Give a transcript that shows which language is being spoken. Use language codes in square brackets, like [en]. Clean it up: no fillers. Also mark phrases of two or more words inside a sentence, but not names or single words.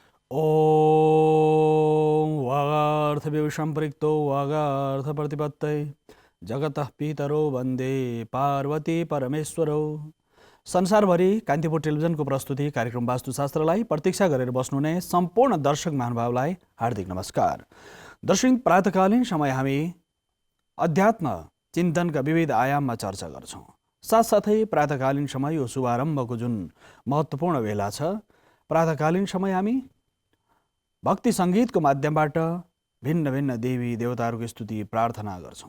[sa] ॐ वागार्थविवशम्पृक्तो वागार्थप्रतिपत्तये जगतः पितरो वन्दे पार्वती परमेश्वरौ। [ne] संसारभरि कान्तिपुर टेलिभिजनको प्रस्तुति कार्यक्रम वास्तुशास्त्रलाई प्रतीक्षा गरेर बस्नुहुने सम्पूर्ण दर्शक महानुभावलाई हार्दिक नमस्कार। दर्शक, प्रातकालीन समय हामी अध्यात्म चिन्तनका विविध आयाममा चर्चा गर्छौँ। साथसाथै प्रातकालीन समय यो शुभारम्भको जुन महत्त्वपूर्ण बेला छ, प्रातकालीन समय हामी भक्ति सङ्गीतको माध्यमबाट भिन्न भिन्न देवी देवताहरूको स्तुति प्रार्थना गर्छौँ।